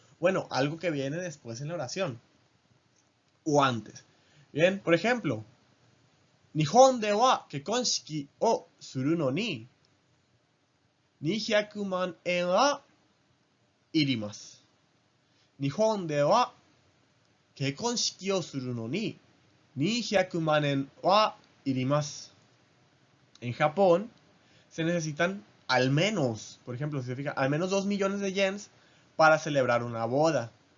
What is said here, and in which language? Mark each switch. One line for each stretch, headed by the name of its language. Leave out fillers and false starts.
Spanish: Bueno, algo que viene después en la oración o antes. Bien, por ejemplo,
Japanese: Nihon de wa kekonshiki o suru no ni 200万円はいります。日本では結婚式をするのに200万円はいります。
Spanish: En Japón se necesitan al menos, por ejemplo, si se fijan, al menos 2 millones de yens para celebrar una boda.